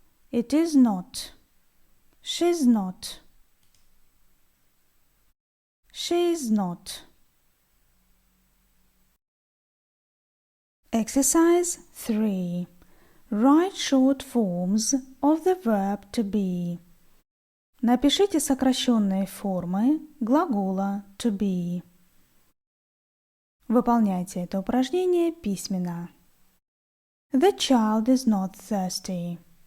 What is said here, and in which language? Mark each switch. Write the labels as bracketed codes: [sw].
[en] It is not. She's not. She is not. Exercise 3. Write short forms of the verb to be. [ru] Напишите сокращенные формы глагола to be. Выполняйте это упражнение письменно. [en] The child is not thirsty.